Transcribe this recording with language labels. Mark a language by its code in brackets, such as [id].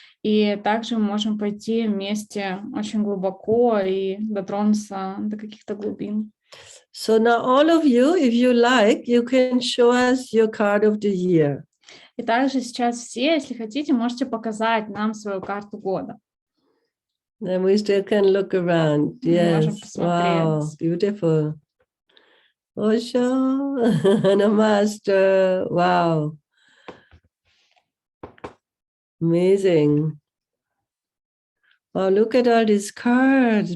[ru] И также мы можем пойти вместе очень глубоко и дотронуться до каких-то глубин. [en] So now all of you, if you like, you can show us your card of the year. [ru] И также сейчас все, если хотите, можете показать нам свою карту года. [en] Then we still can look around. Yes. Wow, beautiful. Osho, Namaste. Wow. Amazing. Oh, look at all these cards.